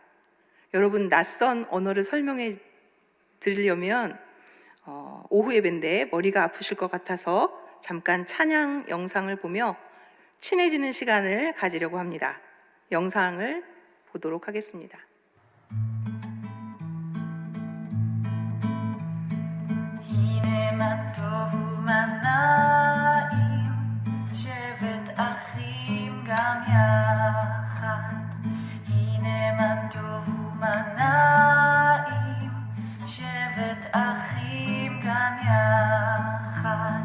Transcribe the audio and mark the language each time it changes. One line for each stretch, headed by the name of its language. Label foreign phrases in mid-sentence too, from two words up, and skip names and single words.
Korean: 여러분, 낯선 언어를 설명해 드리려면 오후 예배인데 머리가 아프실 것 같아서 잠깐 찬양 영상을 보며 친해지는 시간을 가지려고 합니다. 영상을 보도록 하겠습니다.
Hebrew: הנה מה טוב ומה נעים, שבת אחים גם יחד. הנה מה טוב ומה נעים, שבת אחים גם יחד.